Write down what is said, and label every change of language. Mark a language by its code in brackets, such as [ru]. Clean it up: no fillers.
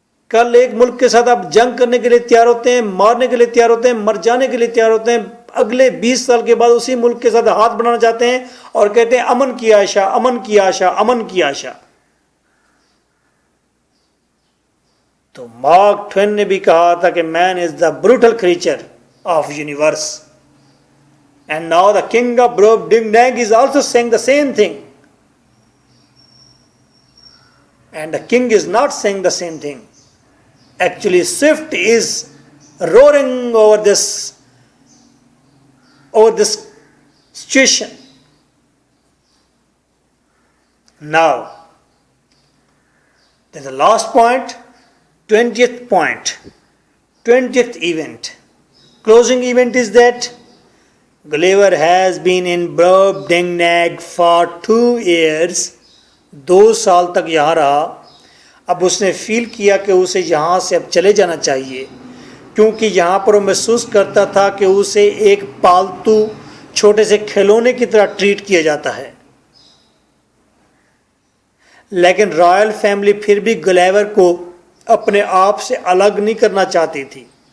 [ur] کل ایک ملک کے ساتھ آپ جنگ کرنے کے لیے تیار ہوتے ہیں, مارنے کے لیے تیار ہوتے ہیں, مر جانے کے لیے تیار ہوتے ہیں, اگلے 20 سال کے بعد اسی ملک کے ساتھ ہاتھ بنانا چاہتے ہیں اور کہتے ہیں امن کی آشا، امن کی آشا، امن کی آشا. تو مارک ٹوین نے بھی کہا تھا کہ [en] Man is the brutal creature of universe. And now the king of Brobdingnag is also seeing the same thing. And the king is not seeing the same thing. Actually, Swift is roaring over this situation. Now, there's a last point, 20th point, 20th event. Closing event is that Gulliver has been in Brobdingnag for 2 years. [ur] 2 سال تک یہاں رہا. اب اس نے فیل کیا کہ اسے یہاں سے اب چلے جانا چاہیے، کیونکہ یہاں پر وہ محسوس کرتا تھا کہ اسے ایک پالتو چھوٹے سے کھلونے کی طرح ٹریٹ کیا جاتا ہے. لیکن رائل فیملی پھر بھی گلیور کو اپنے آپ سے الگ نہیں کرنا چاہتی تھی.